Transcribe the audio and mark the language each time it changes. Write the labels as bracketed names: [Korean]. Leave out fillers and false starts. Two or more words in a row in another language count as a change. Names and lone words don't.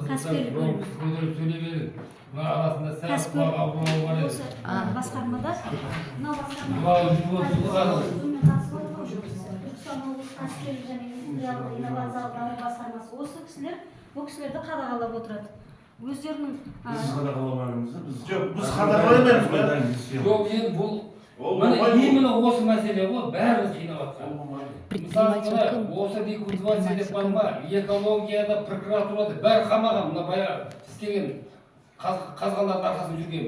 [Kazakh] Кәсіпкерлік бөлімі. Басқармада, мынау басқармада кәсіпкерлік және индустриялық инновациялық даму басқармасы. Осы кісілер бұл кісілерді қадағалап отырады. Өздерінің Biz qadağalamamızda biz Жоқ, біз қадағалаймаймыз ба? Жоқ, енді бұл Ол міне болмайды. именно осы мәселе ғой, бәріміз жинап жатқан. Мысалы, Предприниматель мына кім? осы рекультивация деп бар ма, экологияда, прокуратурада бәрі қамаған, мына баяғы істеген қазғандардың арқасында жүрген.